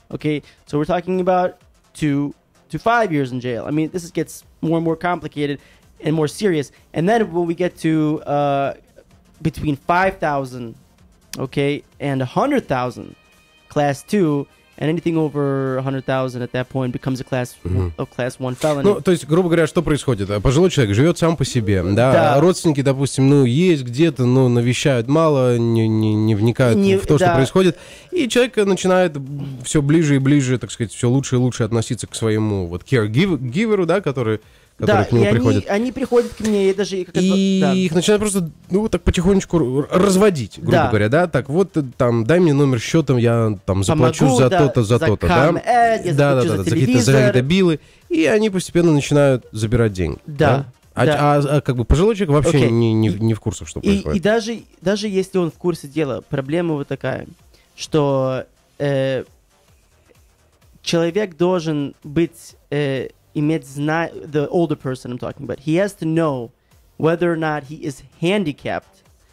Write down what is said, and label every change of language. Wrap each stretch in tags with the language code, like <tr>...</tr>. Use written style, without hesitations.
<en>Okay, so we're talking about 2 to 5 years in jail. I mean, this gets more and more complicated and more serious. And then when we get to between 5,000, okay, and 100,000, class 2, and anything over 100,000 at that point becomes a class 1 felony.</en> <ru>Ну, то есть, грубо говоря, что происходит? Пожилой человек живет сам по себе, да? Родственники, допустим, есть где-то, но навещают мало, не вникают в то, что происходит, и человек начинает все ближе и ближе, так сказать, все лучше и лучше относиться к своему вот caregiver, да, который которые к нему приходят. Они приходят к мне, и даже... их начинают просто, ну, так потихонечку разводить, грубо говоря, да? Так, вот, там, дай мне номер счета, я там заплачу за то-то, за то-то, да? Да, за какие-то билы. И они постепенно начинают забирать деньги. Да. А как бы пожилой человек вообще не в курсе, что происходит. И даже если он в курсе дела, проблема вот такая, что человек должен быть, иметь знание,</ru> <en>the older person I'm talking about, he has to know whether or not he is handicapped.</en>